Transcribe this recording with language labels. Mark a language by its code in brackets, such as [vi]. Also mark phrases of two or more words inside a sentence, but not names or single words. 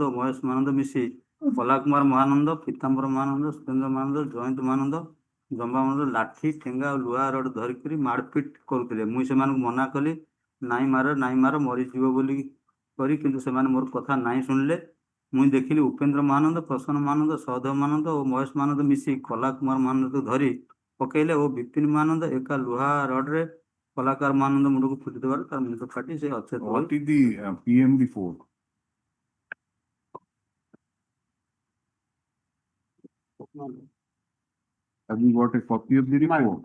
[or] ଓ ମହେଶ ମହାନନ୍ଦ ମିଶି କଳା କୁମାର ମହାନନ୍ଦ ପୀତାମ୍ବର ମହାନନ୍ଦ ସୁରେନ୍ଦ୍ର ମହାନନ୍ଦ ଜୟନ୍ତ ମହାନନ୍ଦ ଜମ୍ବା ମହାନନ୍ଦ ଲାଠି ଠେଙ୍ଗା ଓ ଲୁହା ରଡ ଧରିକରି ମାରପିଟ କରୁଥିଲେ ମୁଇଁ ସେମାନଙ୍କୁ ମନା କଲି ନାଇଁ ମାର ମରିଯିବ ବୋଲି କରି କିନ୍ତୁ ସେମାନେ ମୋର କଥା ନାଇଁ ଶୁଣିଲେ ମୁଇଁ ଦେଖିଲି ଉପେନ୍ଦ୍ର ମହାନନ୍ଦ ପ୍ରସନ୍ନ ମହାନନ୍ଦ ସହଦେବ ମହାନନ୍ଦ ଓ ମହେଶ ମହାନନ୍ଦ ମିଶି କଳା କୁମାର ମହାନନ୍ଦକୁ ଧରି ପକେଇଲେ ଓ ବିପିନ ମହାନନ୍ଦ ଏକା ଲୁହା ରଡରେ କଳାକାର ମହାନନ୍ଦ ମୁଣ୍ଡକୁ ଫୁଟି ଦେବାରୁ ତାର ମୁଣ୍ଡ ଫାଟି ସେ ଅଚେତ [en] what is the PM report? Have you got a copy of the report?